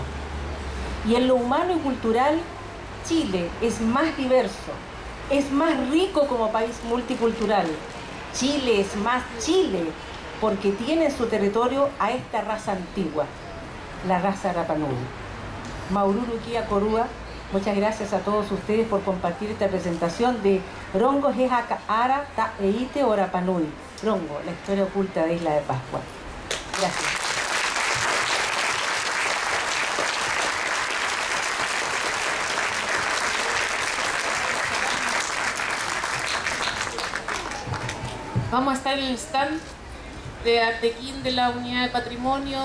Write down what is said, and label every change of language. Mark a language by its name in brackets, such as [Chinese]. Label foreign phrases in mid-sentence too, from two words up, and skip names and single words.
[Spanish] Y en lo humano y cultural, Chile es más diverso, es más rico como país multicultural. Chile es más Chile porque tiene en su territorio a esta raza antigua, la raza Rapa Nui. [Rapanui] Maururu Kia Korua, [Spanish] muchas gracias a todos ustedes por compartir esta presentación de Rongo Jeja Ara Ta Eite o Rapa Nui. Rongo, la historia oculta de Isla de Pascua. Gracias. Vamos a estar en el stand de Artequín de la Unidad de Patrimonio.